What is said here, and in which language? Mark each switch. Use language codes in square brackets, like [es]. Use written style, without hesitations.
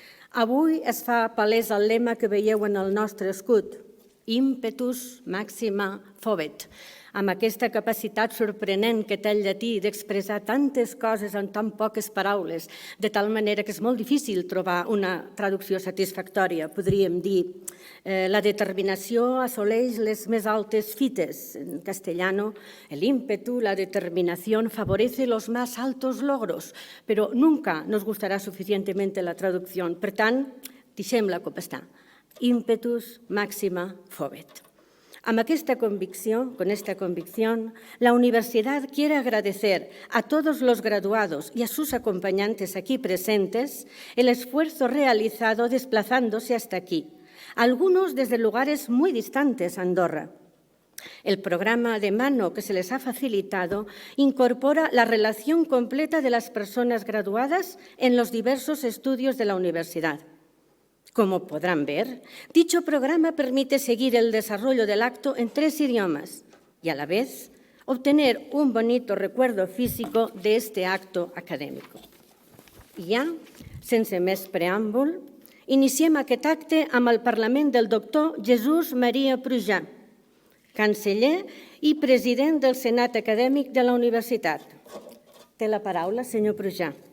[ca] Avui es fa palès el lema que veieu en el nostre escut, Impetus Maxima Fovit, amb aquesta capacitat sorprenent que té el llatí d'expressar tantes coses en tan poques paraules, de tal manera que és molt difícil trobar una traducció satisfactòria. Podríem dir, la determinació assoleix les més altes fites. [es] En castellano, el ímpetu, la determinación favorece los más altos logros, però nunca nos gustará suficientemente la traducción. [ca] Per tant, deixem-la com està. [la] Impetus Maxima Fovit. [es] Con esta convicción, la universidad quiere agradecer a todos los graduados y a sus acompañantes aquí presentes el esfuerzo realizado desplazándose hasta aquí, algunos desde lugares muy distantes a Andorra. El programa de mano que se les ha facilitado incorpora la relación completa de las personas graduadas en los diversos estudios de la universidad. Como podrán ver, dicho programa permite seguir el desarrollo del acto en 3 idiomas y, a la vez, obtener un bonito recuerdo físico de este acto acadèmic. [ca] I ja, sense més preàmbul, iniciem aquest acte amb el parlament del doctor Jesús Maria Prujà, canceller i president del Senat Acadèmic de la Universitat. Té la paraula, senyor Prujà.